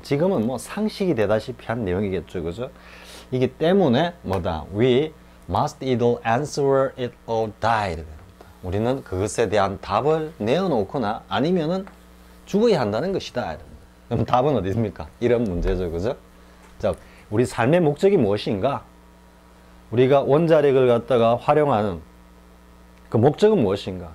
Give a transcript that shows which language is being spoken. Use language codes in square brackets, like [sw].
[ko] 지금은 뭐 상식이 되다시피 한 내용이겠죠, 그죠? 이기 때문에 뭐다? [en] We must either answer it or die. [ko] 우리는 그것에 대한 답을 내어놓거나 아니면은 죽어야 한다는 것이다. 그럼 답은 어디 있습니까? 이런 문제죠, 그죠? 자, 우리 삶의 목적이 무엇인가? 우리가 원자력을 갖다가 활용하는 그 목적은 무엇인가?